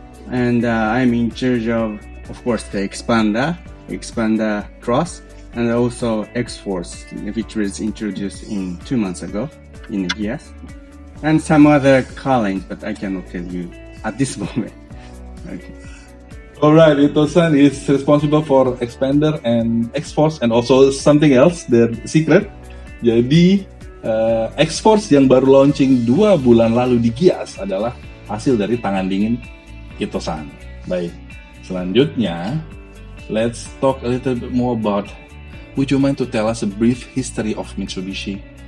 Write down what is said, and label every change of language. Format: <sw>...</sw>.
<en>And I'm in charge of course, the Xpander Cross, and also X-Force, which was introduced in 2 months ago in the US. And some other car lines, but I cannot tell you at this moment. Okay. Alright, Ito-san is responsible for Xpander and X-Force and also something else, their secret.</en> <id>Jadi, X-Force yang baru launching 2 bulan lalu di Gias adalah hasil dari tangan dingin Ito-san. Baik, selanjutnya,</id> <en>let's talk a little bit more about, would you mind to tell us a brief history of Mitsubishi?</en>